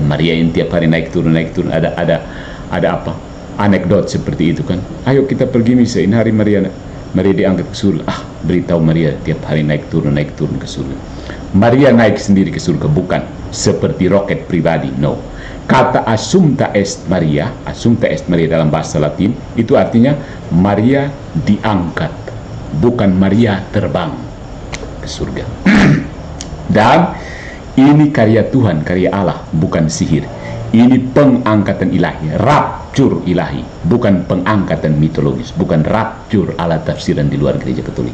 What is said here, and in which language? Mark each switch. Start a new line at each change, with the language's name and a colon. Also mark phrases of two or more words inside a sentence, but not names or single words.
Indonesian: Maria yang tiap hari naik turun. Ada apa? Anekdot seperti itu kan. Ayo kita pergi misa, ini hari Maria diangkat ke surga. Beritahu Maria tiap hari naik turun ke surga. Maria naik sendiri ke surga, bukan seperti roket pribadi, no. Kata
Latin: assumpta est Maria
Indonesian: dalam bahasa Latin, itu artinya Maria diangkat, bukan Maria terbang ke surga. Dan ini karya Tuhan, karya Allah, bukan sihir. Ini pengangkatan ilahi, rapture ilahi, bukan pengangkatan mitologis, bukan rapture ala tafsiran di luar gereja Katolik.